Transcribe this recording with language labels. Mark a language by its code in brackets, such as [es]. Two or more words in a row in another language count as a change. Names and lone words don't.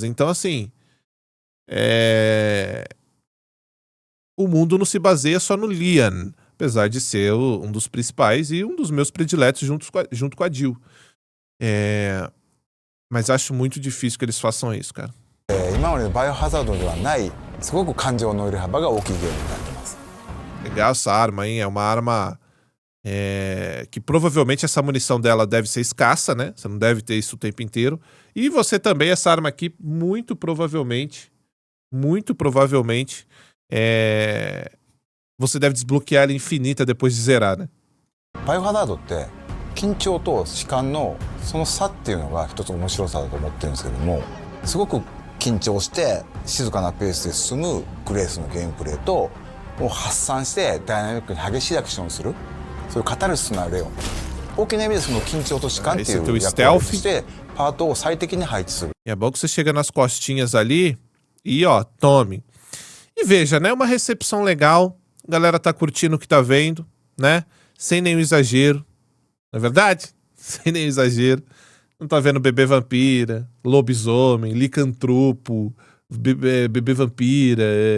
[pt] Então, assim, o mundo não se baseia só no Leon, apesar de ser um dos principais e um dos meus prediletos junto com a Jill. Mas acho muito difícil que eles façam isso, cara. [ja] 今までのバイオハザードではないすごく感情の揺れ幅が大きいゲームになってます [pt] Legal essa arma, hein? É uma arma que provavelmente essa munição dela deve ser escassa, né? Você não deve ter isso o tempo inteiro. E você também, essa arma aqui, muito provavelmente, você deve desbloquear ela infinita depois de zerar, né? [ja] バイオハザードって緊張と弛緩のその差っていうのが一つ面白さだと思ってるんですけどもすごく緊張して静かなペースで進むグレースのゲームプレイともう発散してダイナミックに激しいアクションをするそういうカタルシスのあるレオン大きな意味でその緊張と弛緩っていう役割としてパートを最適に配置する [pt] E é bom que você chega nas costinhas ali e, ó, tome. E veja, né? Uma recepção legal. A galera tá curtindo o que tá vendo, né? Sem nenhum exagero. Não é verdade? Sem nenhum exagero. Não tá vendo bebê vampira, lobisomem, licantropo, bebê vampira.